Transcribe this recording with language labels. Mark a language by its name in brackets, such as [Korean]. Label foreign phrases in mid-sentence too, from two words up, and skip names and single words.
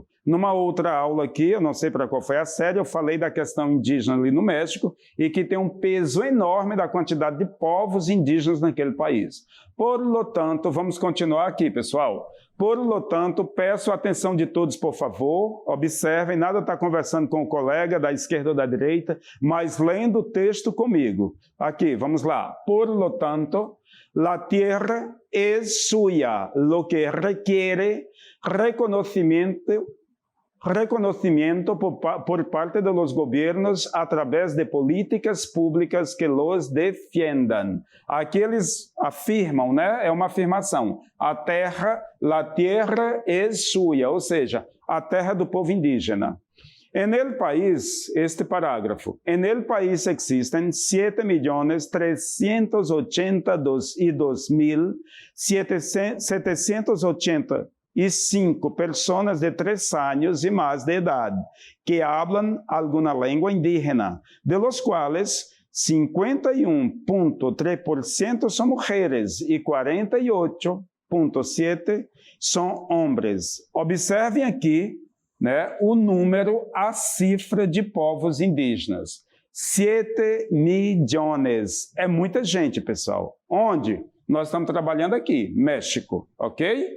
[Portuguese] Numa outra aula aqui, eu não sei para qual foi a série, eu falei da questão indígena ali no México e que tem um peso enorme da quantidade de povos indígenas naquele país. [Spanish] Por lo tanto, [Portuguese] vamos continuar aqui, pessoal. [Spanish] Por lo tanto, [Portuguese] peço a atenção de todos, por favor, observem, nada está conversando com o colega da esquerda ou da direita, mas lendo o texto comigo. Aqui, vamos lá. [Spanish] Por lo tanto, la tierra es suya, lo que requiere reconocimiento por parte de los gobiernos a través de políticas públicas que los defiendan. [Portuguese] Aqui eles afirmam, né? É uma afirmação. [Spanish] La tierra es suya, [Portuguese] ou seja, a terra do povo indígena. [Spanish] En el país, este parágrafo, en el país existen 7.382.785 personas de 3 años y más de edad que hablan alguna lengua indígena, de los cuales 51.3% son mujeres y 48.7% [Portuguese] são homens. Observem aqui, né, o número, a cifra de povos indígenas. 7 milhões. É muita gente, pessoal. Onde? Nós estamos trabalhando aqui, México, ok?